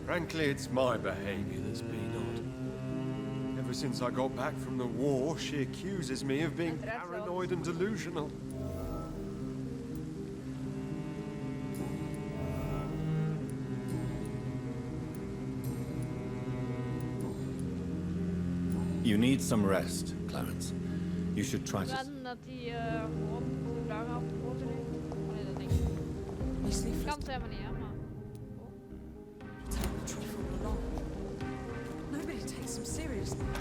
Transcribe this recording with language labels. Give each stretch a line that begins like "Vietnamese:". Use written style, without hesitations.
English: Frankly, it's my behavior that's been odd. Ever since I got back from the war, she accuses me of being paranoid and delusional. You need some rest, Clarence. You should try to...
Dutch: Wedden dat hij gewoon zijn vrouw gaat vermoorden heeft. Allee, dat denk ik. Kan het helemaal niet, hè, maar...
English: Tell the truth all along. Nobody takes them seriously.